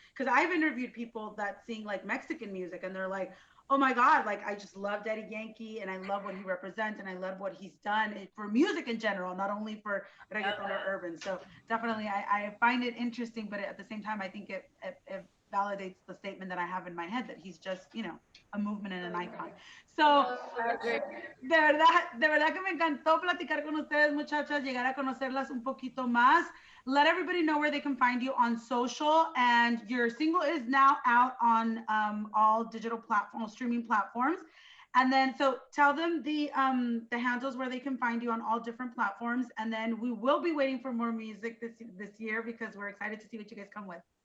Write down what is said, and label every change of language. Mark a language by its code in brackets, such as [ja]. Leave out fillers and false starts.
[en] Because I've interviewed people that sing like Mexican music, and they're like, oh my God, like I just love Daddy Yankee, and I love what he represents, and I love what he's done for music in general, not only for reggaeton or urban. So definitely, I find it interesting, but at the same time, I think it validates the statement that I have in my head that he's just, a movement and an icon. [es] So, de verdad que me encantó platicar con ustedes, muchachas, llegar a conocerlas un poquito más. [en] Let everybody know where they can find you on social, and your single is now out on all digital platforms, streaming platforms. And then, so tell them the handles where they can find you on all different platforms, and then we will be waiting for more music this year because we're excited to see what you guys come with.